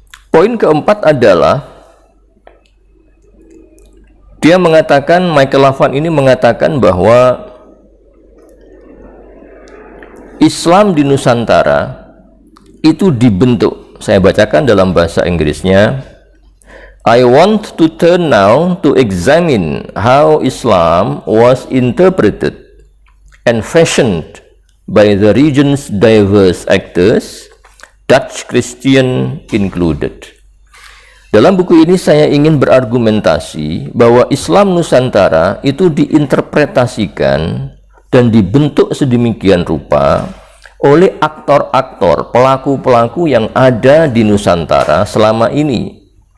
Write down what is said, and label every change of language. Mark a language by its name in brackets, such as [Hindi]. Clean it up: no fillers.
[Indonesian] Poin keempat adalah dia mengatakan, Michael Lavan ini mengatakan bahwa Islam di Nusantara itu dibentuk. Saya bacakan dalam bahasa Inggrisnya. [English] I want to turn now to examine how Islam was interpreted and fashioned by the region's diverse actors, Dutch Christian included. [Indonesian] Dalam buku ini saya ingin berargumentasi bahwa Islam Nusantara itu diinterpretasikan dan dibentuk sedemikian rupa oleh aktor-aktor, pelaku-pelaku yang ada di Nusantara selama ini.